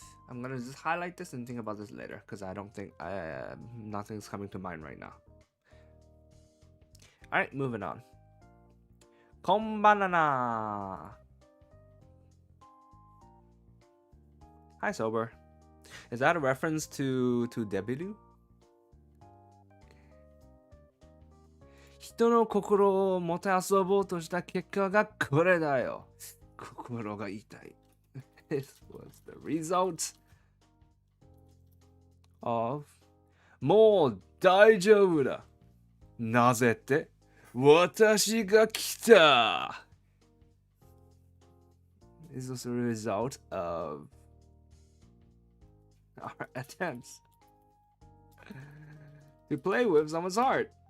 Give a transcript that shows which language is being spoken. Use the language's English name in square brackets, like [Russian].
[English] I'm gonna just highlight this and think about this later because I don't think nothing's coming to mind right now. Alright, moving on. Konbanana. Hi, Sober. Is that a reference to debut? [Japanese] 人の心をもてあそぼうとした結果がこれだよ。心が痛い。 [English] This was the result of [Japanese] もう大丈夫だ。なぜって私が来た。 [English] This was the result of our attempts to play with someone's heart.